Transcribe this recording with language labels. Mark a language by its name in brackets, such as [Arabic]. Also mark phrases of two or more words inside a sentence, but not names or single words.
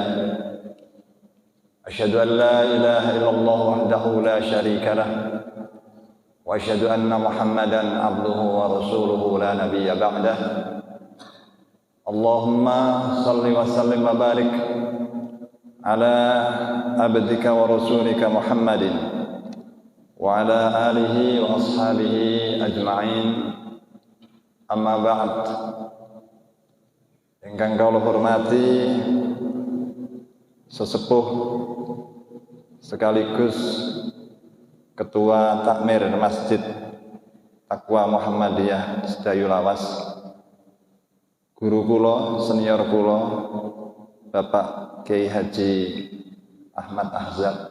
[Arabic] أشهد أن لا إله إلا الله وحده لا شريك له وأشهد أن محمدا عبده ورسوله لا نبي بعده. اللهم صل وسلم وبارك على عبدك ورسولك محمد وعلى آله وأصحابه أجمعين. أما بعد. [Javanese] Ingkang kula hormati sesepuh sekaligus Ketua Takmir Masjid Taqwa Muhammadiyah Sedayu Lawas, guru kula, senior kula, Bapak Kiai Haji Ahmad Ahzab.